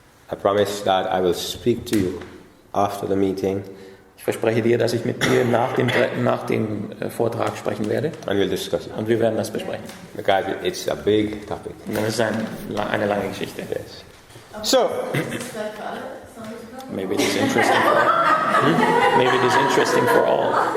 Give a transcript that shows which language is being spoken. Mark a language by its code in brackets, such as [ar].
[en] I promise that I will speak to you after the meeting [de] Ich verspreche dir, dass ich mit dir nach dem Vortrag sprechen werde [en] and we'll discuss it. [de] und wir werden das besprechen. [en] Because it's a big topic. [de] Und das ist eine lange Geschichte. [en] Yes. So, Maybe it is interesting for all. Maybe it is interesting for all.